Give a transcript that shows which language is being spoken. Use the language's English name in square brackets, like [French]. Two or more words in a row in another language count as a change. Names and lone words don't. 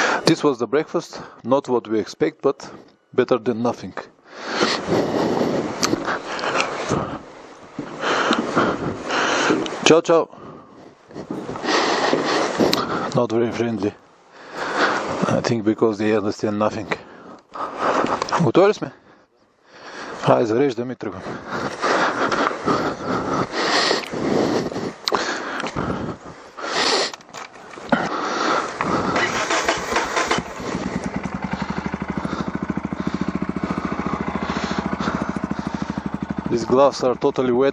[English] This was the breakfast, not what we expect, but better than nothing. [Italian] Ciao, ciao. [English] Not very friendly. I think because they understand nothing. [Bulgarian] Готови ли сме? Хайде, зареждаме и тръгваме. [English] These gloves are totally wet.